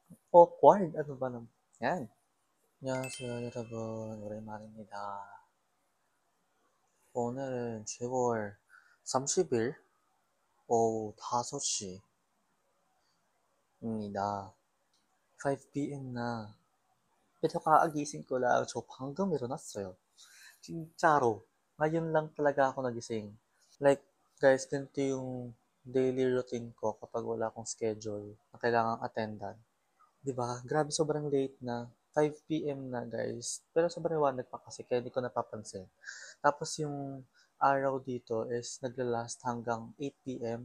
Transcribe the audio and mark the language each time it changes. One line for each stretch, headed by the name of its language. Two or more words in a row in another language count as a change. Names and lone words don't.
Filipino: awkward. ano ba naman. yan.
Korean: 안녕하세요, 여러분. 오랜만입니다. 오늘은 10월 30일 오후 5시입니다.
Filipino: 5 p.m. na. Pero kaagising ko lang. So,
Korean: 방금 일어났어요. 진짜로.
Filipino: Ngayon lang talaga ako nagising. Like, guys, ganito yung
English: daily routine
Filipino: ko kapag wala akong schedule na kailangang attendan. 'Di ba? Grabe sobrang late na. 5 p.m. na guys. Pero sobrang liwanag pa kasi kaya hindi ko napapansin. Tapos yung araw dito is nagla-last hanggang 8 p.m.